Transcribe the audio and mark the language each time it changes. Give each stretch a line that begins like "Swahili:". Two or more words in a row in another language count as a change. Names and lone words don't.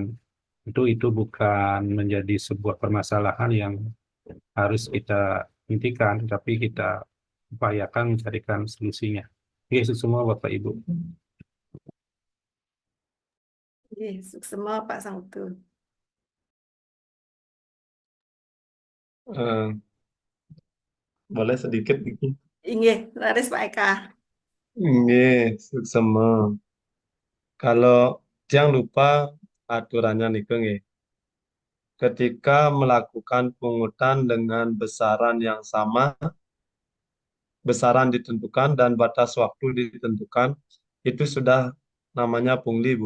Indonesian: Itu bukan menjadi sebuah permasalahan yang harus kita hentikan, tapi kita upayakan mencarikan solusinya. Oke, semua Bapak Ibu. Sukses semua Pak Sangutu. Boleh sedikit nih. Inggih, laris Pak Eka. Nggih, seksama. Kalau jangan lupa aturannya nih, nggih. Ketika melakukan pungutan dengan besaran yang sama, besaran ditentukan dan batas waktu ditentukan, itu sudah namanya pungli, Bu.